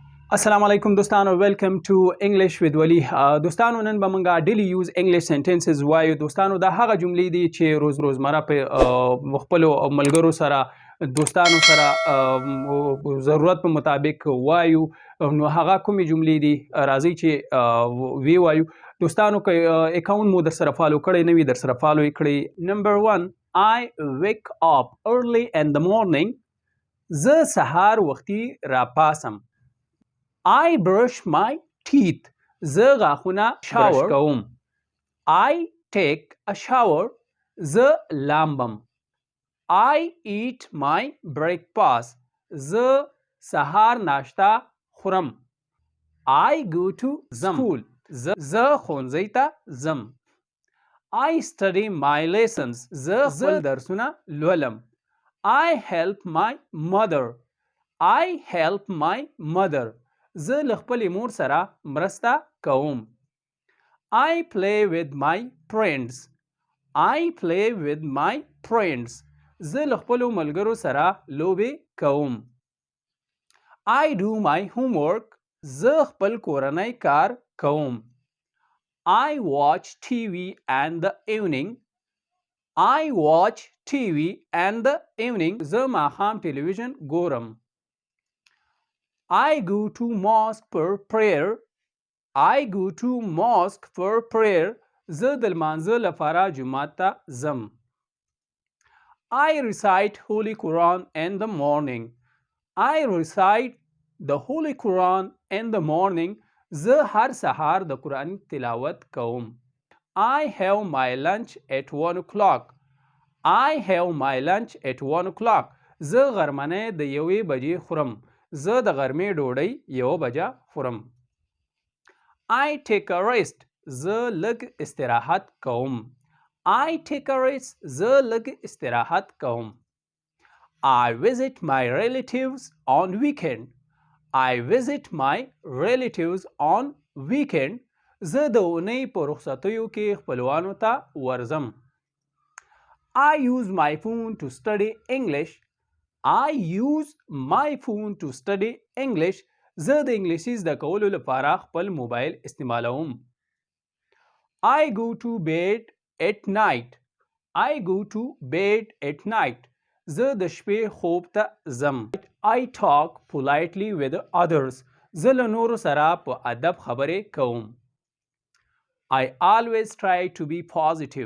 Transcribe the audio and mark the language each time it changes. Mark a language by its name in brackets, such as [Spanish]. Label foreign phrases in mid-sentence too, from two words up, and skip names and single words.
[Pashto] السلام علیکم دوستانو [English] welcome to English with Wali [Pashto] دوستانو نن به موږ [English] daily use English sentences [Pashto] وایو دوستانو دا هغه جملې دي چې روزمره په خپل ملګرو سره دوستانو سره ضرورت په مطابق وایو نو هغه کومې جملې دي راځي چې وی وایو دوستانو که اکاونټ مو در سره فالو کړی نه وي در سره فالو یې کړئ. [English] نمبر 1 I wake up early in the morning. [Pashto] زه سهار وختي راپاسم. [English] I brush my teeth. [Pashto] زه غاښونه شاور کوم. [English] I take a shower. [Pashto] زه لامبم. [English] I eat my breakfast. [Pashto] زه سهار ناشته خورم. [English] I go to school. [Pashto] زه ښوونځي ته ځم. [English] I study my lessons. [Pashto] زه خپل درسونه لولم. [English] I help my mother. I help my mother. [Pashto] زه له خپلې مور سره مرسته کوم. [English] I play with my friends. I play with my friends. [Pashto] زه له خپلو ملګرو سره لوبې کوم. [English] I do my homework. [Pashto] زه خپل کورنی کار کوم. [English] I watch TV in the evening. I watch TV in the evening. [Pashto] زه ماښام ټلویزیون ګورم. [English] I go to mosque for prayer. I go to mosque for prayer. [Pashto] زه د لمانځه لپاره جومات ته ځم. [English] I recite Holy Quran in the morning. I recite the Holy Quran in the morning. [Pashto] زه هر سهار د قرآن تلاوت کوم. [English] I have my lunch at 1 o'clock. I have my lunch at 1 o'clock. [Pashto] زه غرمنۍ د 1 بجې خورم. زه د غرمې ډوډۍ 1 بجه خورم. [English] I take a rest. [Pashto] زه لږ استراحت کوم. [English] I take a rest. [Pashto] زه لږ استراحت کوم. [English] I visit my relatives on weekend. I visit my relatives on weekend. [Pashto] زه د اونۍ په رخصتیو کې خپلوانو ته ورځم. [English] I use my phone to study English. I use my phone to study English. [Pashto] زه د انګلیسي زده کولو لپاره خپل موبایل استعمالوم. [English] I go to bed at night. I go to bed at night. [Pashto] زه د شپې خوب ته ځم. [English] I talk politely with others. [Pashto] زه له نورو سره په ادب خبرې کوم. [English] I always try to be positive.